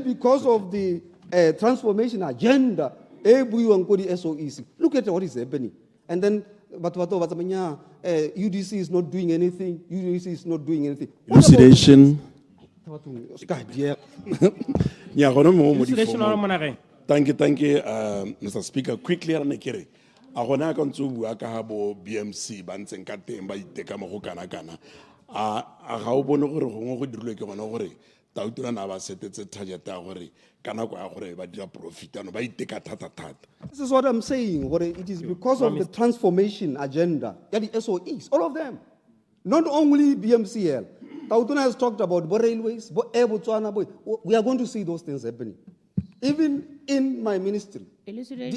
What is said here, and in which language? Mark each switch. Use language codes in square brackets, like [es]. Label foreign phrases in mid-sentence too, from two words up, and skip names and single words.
[en] Then because of the transformation agenda, SOEC, look at what is happening. And then UDC is not doing anything. UDC is not doing anything. Elucidation. Thank you, Mr. Speaker. Quickly, [tn] agona ka ntse bua ka ha bo BMC ba ntseng ka teng ba iteka mo go kana a ga o bone gore gongwe go dirilwe ke gona gore tautona na ba setetse target ya gore kana go ya gore ba dira profit ano ba iteka thata. [en] This is what I'm saying. It is because of the transformation agenda. The SOEs, all of them. Not only BMCL. Tautona has talked about railways, we are going to see those things happening. Even in my ministry, Elucidation.